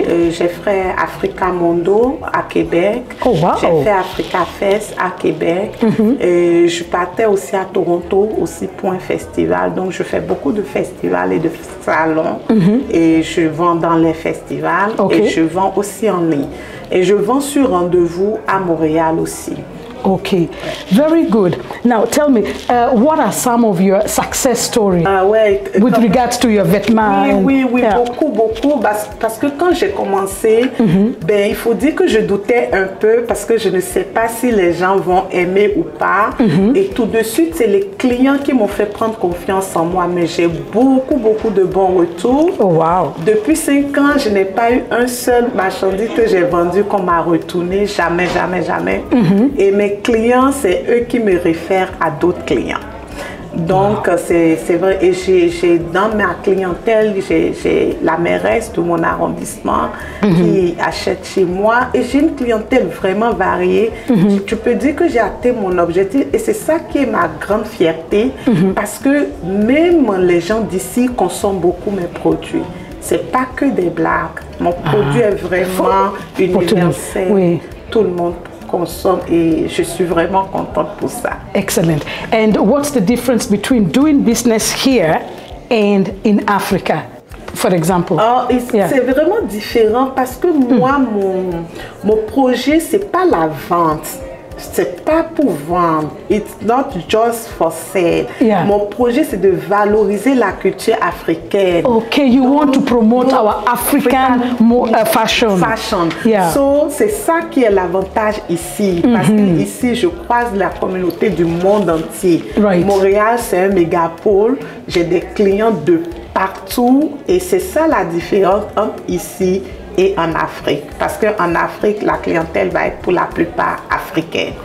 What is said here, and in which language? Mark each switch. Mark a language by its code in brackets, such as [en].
[fr] J'ai fait Africa Mondo à Québec. J'ai fait Africa Fest à Québec. Et je partais aussi à Toronto, aussi pour un festival. Donc je fais beaucoup de festivals et de salons. Et je vends dans les festivals et je vends aussi en ligne. Et je vends sur rendez-vous à Montréal aussi. [en] Okay, very good. Now tell me, what are some of your success stories with regards to your vêtements? [fr] Oui, beaucoup. Parce que quand j'ai commencé, ben, il faut dire que je doutais un peu parce que je ne sais pas si les gens vont aimer ou pas. Et tout de suite, c'est les clients qui m'ont fait prendre confiance en moi. Mais j'ai beaucoup de bons retours. Oh, wow. Depuis 5 ans, je n'ai pas eu un seul marchandise que j'ai vendu qu'on m'a retourné. Jamais. Et mes clients, c'est eux qui me réfèrent à d'autres clients. Donc, c'est vrai. Et j'ai dans ma clientèle, j'ai la mairesse de mon arrondissement qui achète chez moi. Et j'ai une clientèle vraiment variée. Tu peux dire que j'ai atteint mon objectif. Et c'est ça qui est ma grande fierté. Parce que même les gens d'ici consomment beaucoup mes produits. C'est pas que des blagues. Mon produit est vraiment universel. Tout le monde consomme et je suis vraiment contente pour ça. [en] Excellent. And what's the difference between doing business here and in Africa, for example? [fr] C'est vraiment différent parce que moi, mon projet, c'est pas la vente. C'est pas pour vendre. [en] It's not just for sale. [fr] Mon projet, c'est de valoriser la culture africaine. [en] Okay, you want to promote our African fashion. [fr] So, c'est ça qui est l'avantage ici. Parce que ici, je croise la communauté du monde entier. Montréal, c'est un mégapôle. J'ai des clients de partout. Et c'est ça la différence entre ici et en Afrique. Parce qu'en Afrique, la clientèle va être pour la plupart africaine.